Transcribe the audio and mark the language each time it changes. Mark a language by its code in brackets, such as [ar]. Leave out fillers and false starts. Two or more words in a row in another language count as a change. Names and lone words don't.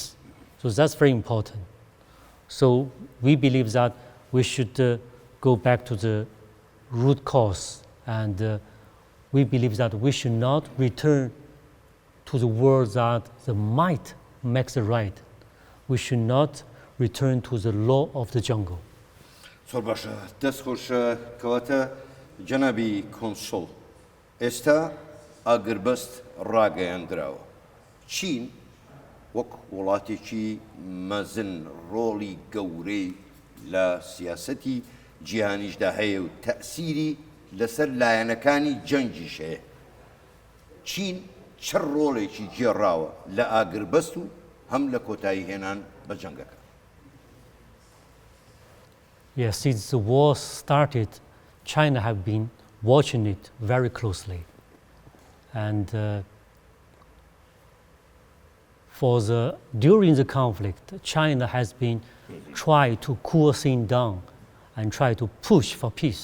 [en] So that's very important. So we believe that we should go back to the root cause, and we believe that we should not return to the world that the might makes the right. We should not return to the law of the jungle. [ckb] زۆر باشە. دەست خۆش کەواتە جەنابی کۆنسۆڵ، ئێستا ئاگربەست ڕاگەیاندراوە. چین وەک وڵاتێکی مەزن ڕۆڵی گەورەی لە سیاسەتی جیهانیشدا هەیە و تەئسیری لەسەر لایەنەکانی جەنگیش هەیە. چین چ ڕۆڵێکی گێڕاوە لە ئاگربەست و هەم لە کۆتایی هێنان بە جەنگەکە؟ [en] Yes, since the war started, China have been watching it very closely, and during the conflict, China has been trying to cool things down and try to push for peace.